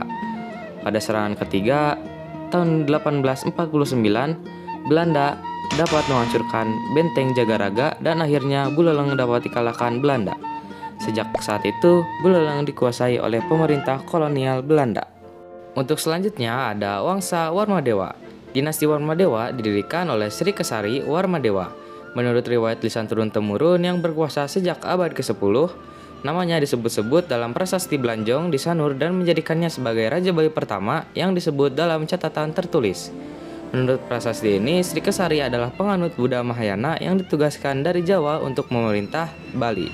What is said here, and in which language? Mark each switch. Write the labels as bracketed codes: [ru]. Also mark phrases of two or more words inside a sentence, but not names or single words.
[id] Pada serangan ketiga, tahun 1849, Belanda dapat menghancurkan Benteng Jagaraga dan akhirnya Buleleng dapat dikalahkan Belanda. Sejak saat itu, Buleleng dikuasai oleh pemerintah kolonial Belanda. Untuk selanjutnya ada Wangsa Warmadewa. Dinasti Warmadewa didirikan oleh Sri Kesari Warmadewa. Menurut riwayat lisan turun-temurun yang berkuasa sejak abad ke-10, namanya disebut-sebut dalam prasasti Belanjong di Sanur dan menjadikannya sebagai Raja Bali pertama yang disebut dalam catatan tertulis. Menurut prasasti ini, Sri Kesari adalah penganut Buddha Mahayana yang ditugaskan dari Jawa untuk memerintah Bali.